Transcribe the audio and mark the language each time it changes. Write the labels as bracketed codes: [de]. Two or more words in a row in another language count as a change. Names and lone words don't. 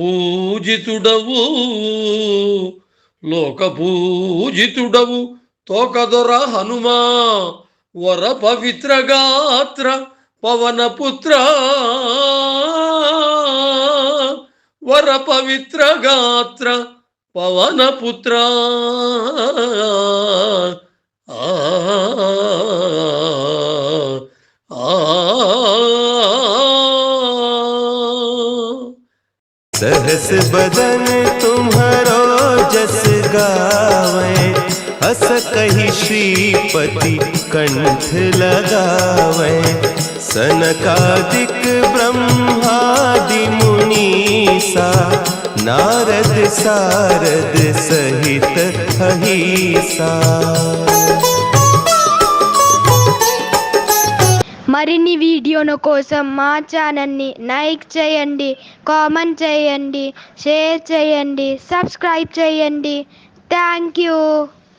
[te] పూజితుడవు తోకదొర హనుమా వర పవిత్ర గాత్ర పవనపుత్ర వర పవిత్ర గాత్ర పవనపుత్ర [awa] सहस बदन तुम्हारो जस गावे, हस कही श्रीपति कंठ लगावे। सनकादिक ब्रह्मादि मुनीसा, नारद सारद सहित अहिसा। [te] మరిన్ని వీడియోల కోసం మా ఛానల్ని లైక్ చేయండి, కామెంట్ చేయండి, షేర్ చేయండి, సబ్స్క్రైబ్ చేయండి. [en] Thank you.